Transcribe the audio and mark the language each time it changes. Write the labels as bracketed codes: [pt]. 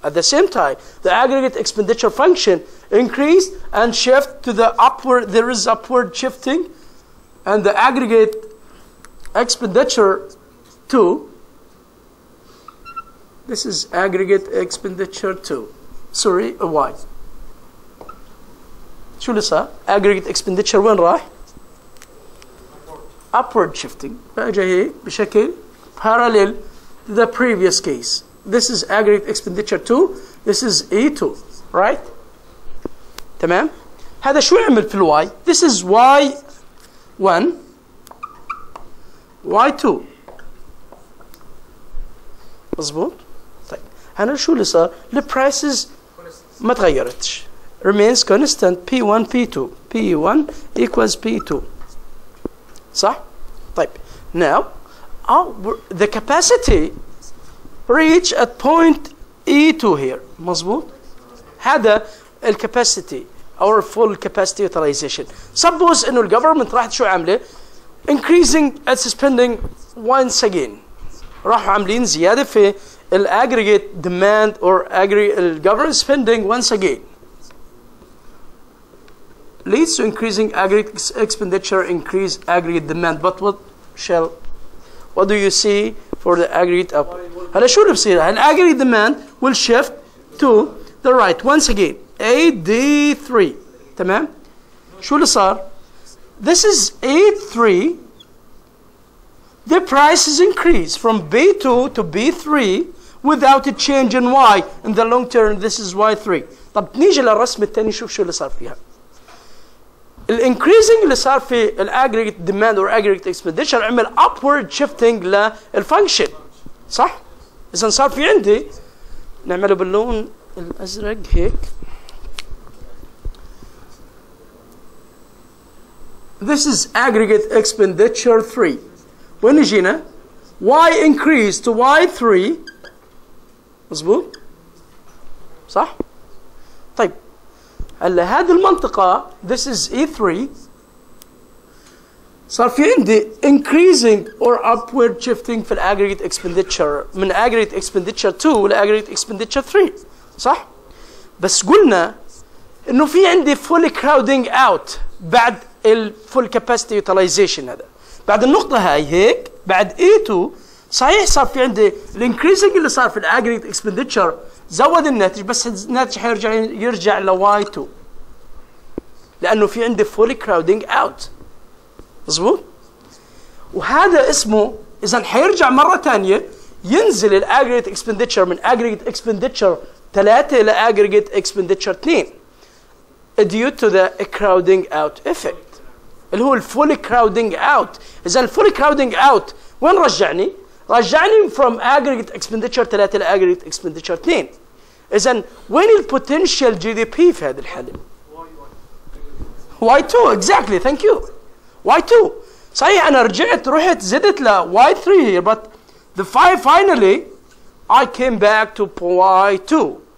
[en] At the same time, the aggregate expenditure function increase and shift to the upward. There is upward shifting, and the aggregate expenditure 2. This is aggregate expenditure 2. Sorry, Y. [ar] شو اللي صار؟ aggregate expenditure وين راح؟ upward shifting. بقى جاي بشكل [en] parallel to the previous case. This is aggregate expenditure 2. This is E2. Right? [ar] تمام؟ هذا شو يعمل في الواي؟ [en] This is Y1 Y2. [ar] مظبوط؟ طيب هنا شو اللي صار؟ البرايسز ما تغيرتش. [en] Remains constant P1 P2. P1 equals P2. [ar] صح؟ طيب [en] now the capacity reach at point E2 here. [ar] مظبوط؟ هذا الكاباسيتي [en] or full capacity utilization. Suppose [ar] انه الجفرمنت راحت شو عامله؟ [en] increasing its spending once again. [ar] راحوا عاملين زياده في [en] aggregate demand or aggregate government spending once again. Leads to increasing aggregate expenditure, increase aggregate demand. But what do you see for the aggregate up? [ar] هلا شو اللي بصير؟ [en] aggregate demand will shift to the right once again. AD3. [ar] تمام؟ شو اللي صار؟ [en] This is A3. The prices increase from B2 to B3 without a change in Y. In the long term, this is Y3. [ar] طب نيجي للرسم الثاني نشوف شو اللي صار فيها. الانكريزنج اللي صار في الاجريجيت ديماند اور اجريجيت اكسبنديتشر عمل upward shifting للفانكشن. صح؟ اذا صار في عندي نعمله باللون الازرق هيك. [en] This is aggregate expenditure 3. [ar] وين جينا؟ [en] Y increase to Y3. [ar] مظبوط؟ صح؟ طيب هلا هذه المنطقة [en] this is E3 [ar] صار في عندي [en] increasing or upward shifting [ar] في aggregate expenditure من aggregate expenditure 2 ل aggregate expenditure 3. صح؟ بس قلنا إنه في عندي full crowding out بعد full capacity utilization. هذا بعد النقطة هاي هيك بعد E2 صحيح صار في عندي الانكريزنج اللي صار في الاجريجيت اكسبندتشر زود الناتج بس الناتج يرجع ل Y2 لأنه في عندي فولي كراودينج اوت. مظبوط؟ وهذا اسمه إذا حيرجع مرة ثانية ينزل الاجريجيت اكسبندتشر من اجريجيت اكسبندتشر 3 إلى اجريجيت اكسبندتشر 2 [en] due to the crowding out effect [ar] اللي هو الفولي كراودينج اوت. إذا الفولي كراودينج اوت وين رجعني؟ رجعني from aggregate expenditure 3 إلى aggregate expenditure 2. إذا وين البوتنشال جي دي بي في هذا الحالة؟ Y2 [en] exactly thank you. Y2 [ar] صحيح أنا رحت زدت ل [en] Y3 here but the finally I came back to Y2.